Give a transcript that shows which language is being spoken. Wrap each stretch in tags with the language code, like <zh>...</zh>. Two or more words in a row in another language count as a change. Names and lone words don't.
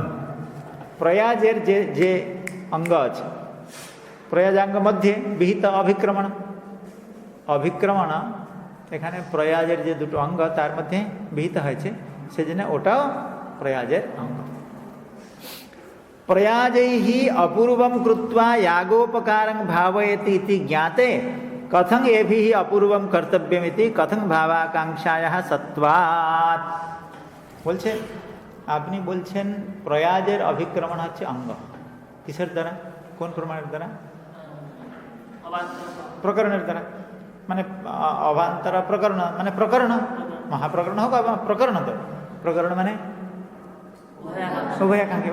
<bn>প্রয়াজের যে অঙ্গ আছে, প্রয়াজাঙ্গ মধ্যে বিহিত অভিক্রমণ, অভিক্রমণ এখানে প্রয়াজের যে দুটো অঙ্গ তার মধ্যে বিহিত হয়েছে, সেজন্য ওটাও প্রয়াজের অঙ্গ।</bn> <sa>প্রয়াজৈহি অপূর্বম কৃত্বা यागोपकारं भावयति इति ज्ञाते कथं एभिः अपूर्वम कर्तव्यमिति कथं भावाकांक्षायाः सत्वात्।</sa> <bn>বলছে আপনি বলছেন প্রয়াজের অভিক্রমণ হচ্ছে অঙ্গ, কিসের দ্বারা? কোন প্রমাণের দ্বারা? প্রকরণের দ্বারা। মানে অবান্তর প্রকরণ মানে প্রকরণ, মহাপ্রকরণ হোক প্রকরণ, তো প্রকরণ মানে উভয়াকাঙ্ক্ষা।</bn>